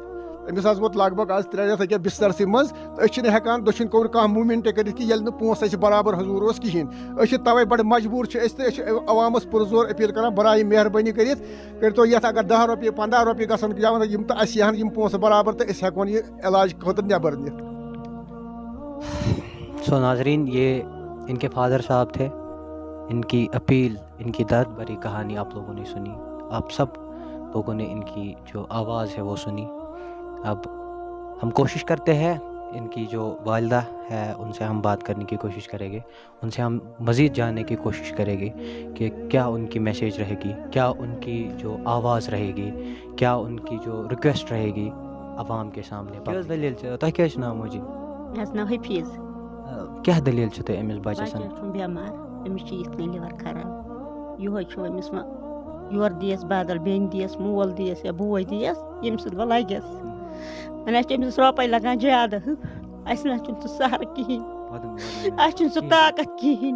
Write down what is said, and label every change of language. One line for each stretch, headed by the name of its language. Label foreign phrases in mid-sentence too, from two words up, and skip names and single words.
Kashmiri: أمِس حظ ووت لگ بگ آز 3 رٮ۪تھ أکیاہ بسترسٕے منٛز تہٕ أسۍ چھِنہٕ ہٮ۪کان دٔچھِنۍ کھوٚر کانٛہہ موٗمٮ۪نٛٹ کٔرِتھ کہِ ییٚلہِ نہٕ پونٛسہٕ اَسہِ برابر حضوٗر اوس کِہیٖنۍ. أسۍ چھِ تَوَے بَڑٕ مجبوٗر چھِ أسۍ تہٕ أسۍ چھِ عوامَس پُرزور أپیٖل کران برایہِ مہربٲنی کٔرِتھ کٔرۍتو یَتھ اگر 10 رۄپیہِ 15 رۄپیہِ گژھن یا یِم تہٕ اَسہِ یِہَن یِم پونٛسہٕ برابر تہٕ أسۍ ہٮ۪کون یہِ علاج خٲطرٕ نٮ۪بر نِتھ.
Urdu: سو ناظرین، یہ ان کے فادر صاحب تھے. ان کی اپیل، ان کی درد بھری کہانی آپ لوگوں نے سنی. آپ سب لوگوں نے ان کی جو آواز ہے وہ سنی. اب ہم کوشش کرتے ہیں ان کی جو والدہ ہے ان سے ہم بات کرنے کی کوشش کریں گے، ان سے ہم مزید جاننے کی کوشش کریں گے کہ کیا ان کی میسیج رہے گی، کیا ان کی جو آواز رہے گی، کیا ان کی جو ریکویسٹ رہے گی عوام کے سامنے.
Kashmiri: دلیل تۄہہِ کیٛاہ چھُ ناو موجی؟ مےٚ حظ ناو حفیٖظ. کیٛاہ دلیل چھِ تۄہہِ أمِس بَچَس؟ بَچہٕ چھُم بٮ۪مار، أمِس چھِ یِتھ کٔنۍ لِور خراب. یِہوے چھُ أمِس وۄنۍ یورٕ دِیَس بدل بیٚنہِ دِیَس، مول دِیَس یا بوے دِیَس، ییٚمہِ سۭتۍ وۄنۍ لگٮ۪س. وۄنۍ چھِ أمِس رۄپَے لگان زیادٕ، اَسہِ نہ چھُنہٕ سُہ سہرٕ کِہیٖنۍ، اَسہِ چھُنہٕ سُہ طاقت کِہیٖنۍ.